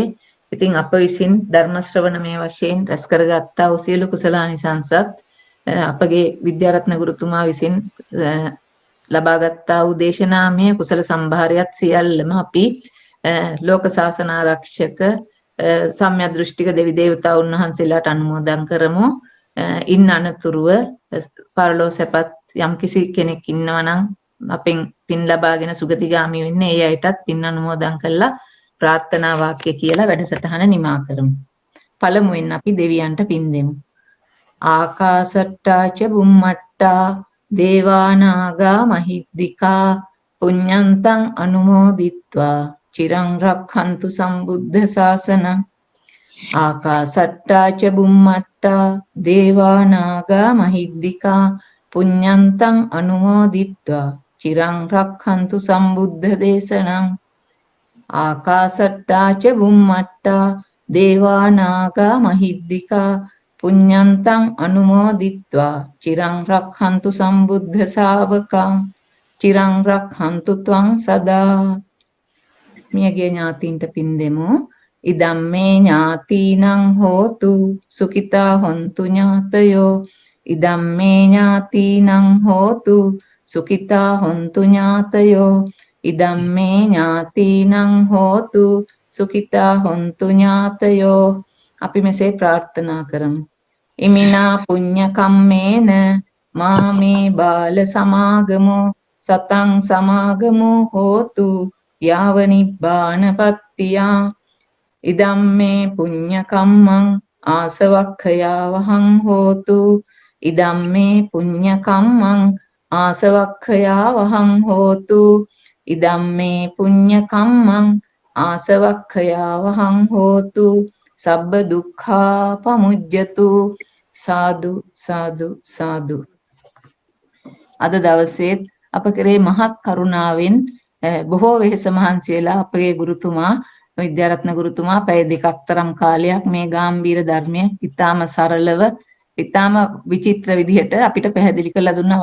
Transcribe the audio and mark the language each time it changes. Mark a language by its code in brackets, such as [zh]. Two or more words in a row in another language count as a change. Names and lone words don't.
[si] ඉතින් අප විසින් ධර්ම ශ්‍රවණමය වශයෙන් රැස් කරගත්තා වූ සියලු කුසලානිසංසත් අපගේ විද්‍යාරත්න ගුරුතුමා විසින් ලබාගත්තා වූ දේශනාමය කුසල සම්භාරයත් සියල්ලම අපි ලෝක ශාසන ආරක්ෂක සම්‍යක් දෘෂ්ටික දෙවි දේවතාවුන් වහන්සේලාට අනුමෝදන් කරමු. ඉන් අනතුරුව පරලෝ සැපත් යම් කිසි කෙනෙක් ඉන්නවා නම් අපෙන් පින් ලබාගෙන සුගතිගාමී වෙන්නේ ඒ අයටත් පින් අනුමෝදන් කළා ප්‍රාර්ථනා වාක්‍ය කියලා වැඩසටහන නිමා කරමු. පළමුවෙන් අපි දෙවියන්ට පින් දෙමු. [pi] ආකාසට්ටා ච බුම්මට්ටා දේවානාගා මහිද්దికා පුඤ්ඤන්තං අනුමෝදිත්වා චිරං රක්ඛන්තු සම්බුද්ධ ශාසනං. ආකාසට්ටා ච බුම්මට්ටා දේවානාගා මහිද්దికා පුඤ්ඤන්තං අනුමෝදිත්වා චිරං රක්ඛන්තු සම්බුද්ධ දේශනං. ආකාසට්ටා ච බුම්මට්ටා දේවානාගා මහිද්దికා පුඤ්ඤන්තං අනුමෝදිත්වා චිරං රක්ඛන්තු සම්බුද්ධ ශාවකං. චිරං රක්ඛන්තු ත්වං සදා. [si] මියගේ ඥාතීන්ට පින් දෙමු. [pi] ඉදම්මේ ඥාතීනං හෝතු සුඛිතා හොන්තු ඥාතයෝ. ඉදම්මේ ඥාතීනං හෝතු සුඛිතා හොන්තු ඥාතයෝ. ඉදම්මේ ඥාතීනං හෝතු සුඛිතා හොන්තු ඥාතයෝ. [si] අපි මෙසේ ප්‍රාර්ථනා කරමු. [pi] ඉමිනා පුඤ්ඤ කම්මේන මාමේ බාල සමාගමෝ සතං සමාගමෝ හෝතු යාව නිබ්බානපත්තියා. ඉදම්මේ පුඤ්ඤ කම්මං ආසවක්ඛයා වහං හෝතු. ඉදම්මේ පුඤ්ඤ කම්මං ආසවක්ඛයා වහං හෝතු. ඉදම්මේ පුඤ්ඤ කම්මං ආසවක්ඛයා වහං හෝතු. සබ්බ දුක්ඛා පමුජ්ජතු. සාදු සාදු සාදු. [si] අද දවසේත් අප කෙරේ මහත් කරුණාවෙන් බොහෝ වෙහෙස මහන්සි වෙලා අපගේ ගුරුතුමා විද්‍යාරත්න ගුරුතුමා පැය දෙකක් තරම් කාලයක් මේ ගාම්භීර ධර්මය ඊටාම සරලව ඊටාම විචිත්‍ර විදිහට අපිට පැහැදිලි කරලා දුන්නා.